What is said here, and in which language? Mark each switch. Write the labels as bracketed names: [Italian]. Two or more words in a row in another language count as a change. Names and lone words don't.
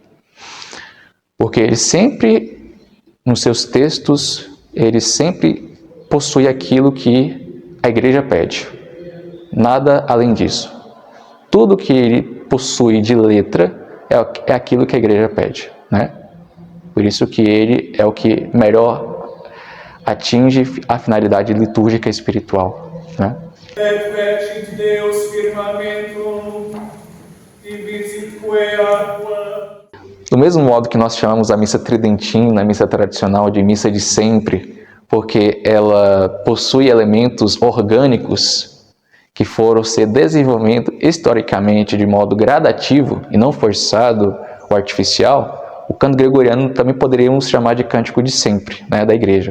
[Portuguese] Porque ele sempre, nos seus textos, ele sempre possui aquilo que a igreja pede. Nada além disso. Tudo que ele possui de letra é aquilo que a igreja pede, né? Por isso que ele é o que melhor atinge a finalidade litúrgica e espiritual, né? [Latin] Fecit Deus firmamentum, divisitque aqua. [Portuguese] Do mesmo modo que nós chamamos a missa tridentina, a missa tradicional, de missa de sempre, porque ela possui elementos orgânicos que foram se desenvolvendo historicamente de modo gradativo e não forçado ou artificial, o canto gregoriano também poderíamos chamar de cântico de sempre, né, da igreja.